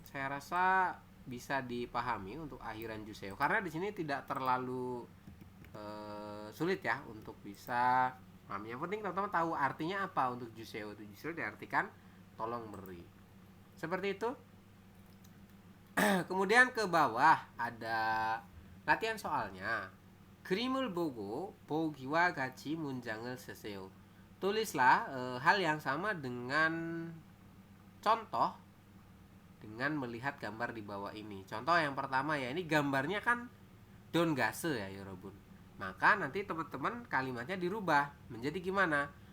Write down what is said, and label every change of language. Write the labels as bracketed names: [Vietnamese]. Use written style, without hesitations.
[Indonesian] Saya rasa bisa dipahami untuk akhiran juseo karena di sini tidak terlalu sulit ya untuk bisa pahami. Yang penting teman-teman tahu artinya apa untuk juseo. Itu juseo diartikan tolong beri. Seperti itu. Kemudian ke bawah ada latihan soalnya. [Korean] 그림을 보고 보기와 같이 문장을 쓰세요. [Indonesian] Tulislah hal yang sama dengan contoh dengan melihat gambar di bawah ini. Contoh yang pertama ya, ini gambarnya kan Dongase ya Yorobun. Maka nanti teman-teman kalimatnya dirubah menjadi gimana?